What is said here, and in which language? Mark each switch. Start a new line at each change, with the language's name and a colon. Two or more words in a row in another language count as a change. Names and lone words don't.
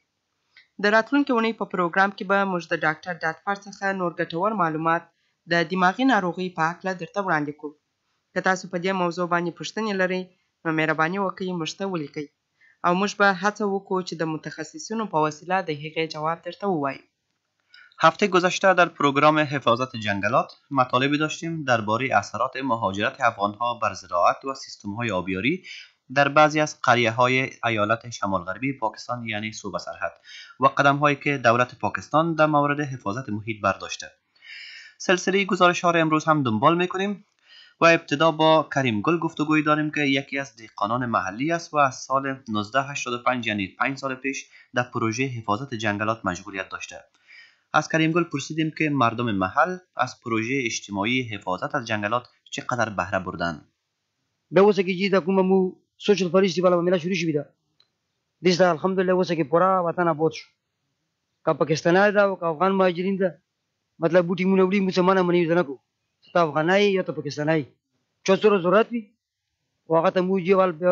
Pashto: د راتلونکې اونۍ په پروګرام کې به موږ د ډاکټر ډاډفر څخه نور ګټور معلومات د دماغي ناروغۍ په هکله درته وړاندې کوو. که تاسو په دې موضوع باندې پوښتنې لرئ نو مهرباني وکړئ موږ ته ولیکئ او موږ به هڅه وکړو چې د متخصصینو په وسیله د هغې جواب درته ووایو.
Persian: هفته گذشته در پروگرام حفاظت جنگلات مطالبی داشتیم درباره اثرات مهاجرت افغانها بر زراعت و سیستم‌های آبیاری در بعضی از قریه‌های ایالت شمال غربی پاکستان یعنی صوبه سرحد و قدم‌هایی که دولت پاکستان در مورد حفاظت محیط برداشته. سلسله گزارش‌ها را امروز هم دنبال می‌کنیم و ابتدا با کریم گل گفتگوی داریم که یکی از دهقانان محلی است و از سال 1985 یعنی 5 سال پیش در پروژه حفاظت جنگلات مشغولیت داشته. از کریم گل پرسیدیم که مردم محل از پروژه اجتماعی حفاظت از جنگلات چقدر بهره بردن.
Pashto: به وسه کې چې دا کومه
English: social forestry
Pashto: بالا ملا شروع شوی دا دسته الحمدلله وسه کې پورا وطن آباد شو کا پاکستاني دا او کا افغان مهاجرین دا مطلب بوټي مونږ وړي مسلمانانه منی نه کو ته افغانای یا ته پاکستاني چې څوره ضرورت وي او هغه ته موږ یې